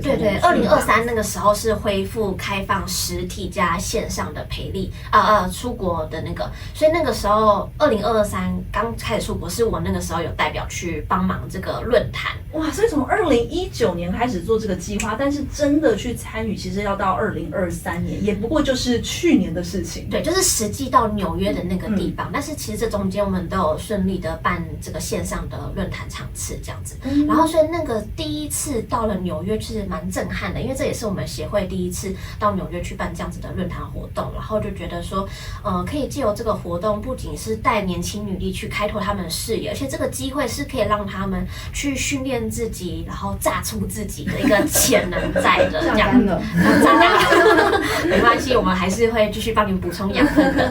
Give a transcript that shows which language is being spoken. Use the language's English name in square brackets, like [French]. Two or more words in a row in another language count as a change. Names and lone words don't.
[Chinese] 對，2023那個時候是恢復開放實體加線上的培力，出國的那個，所以那個時候2023剛開始出國，是我那個時候有代表去幫忙這個論壇。哇，所以從2019年開始做這個計劃，但是真的去參與，其實要到2023年，也不過就是去年的事情。對，就是實際到紐約的那個地方，但是其實這中間我們都有順利的辦這個線上的論论坛场次这样子。然后所以那个第一次到了纽约是蛮震撼的，因为这也是我们协会第一次到纽约去办这样子的论坛活动，然后就觉得说，可以借由这个活动，不仅是带年轻女力去开拓他们的视野，而且这个机会是可以让他们去训练自己，然后炸出自己的一个潜能在的，这样炸干了，没关系，我们还是会继续帮你们补充养分的，